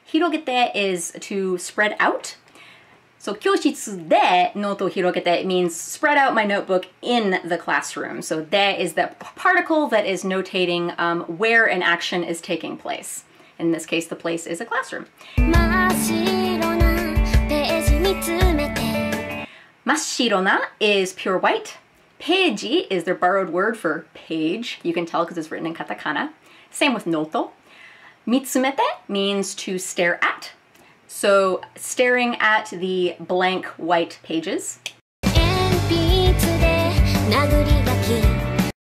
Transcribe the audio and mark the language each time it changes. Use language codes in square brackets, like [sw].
[en] Hirogete is to spread out. So [ja] 教室でノート広げて [en] means spread out my notebook in the classroom. So で is the particle that is notating where an action is taking place. In this case, the place is a classroom. [ja] 真っ白なページ見つめて 真っ白な [en] is pure white. Peeji is their borrowed word for page. You can tell because it's written in katakana. Same with nooto. Mitsumete means to stare at. So, staring at the blank white pages. [ja] Enpitsu de naguri-gaki.